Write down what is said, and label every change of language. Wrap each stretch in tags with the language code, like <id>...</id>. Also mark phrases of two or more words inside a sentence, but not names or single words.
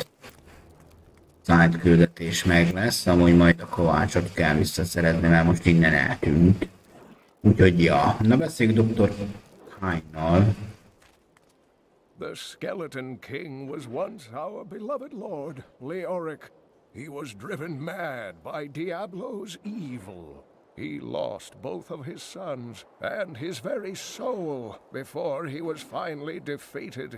<hu>Side küldetés meg lesz, amúgy majd a kovácsot kell visszaszerezni, mert most innen eltűnt. Úgyhogy ja, na beszéljük Dr. Kine-nal.</hu> <en>The Skeleton King was once our beloved lord, Leoric. He was driven mad by Diablo's evil. He lost both of his sons and his very soul before he was finally defeated.</en>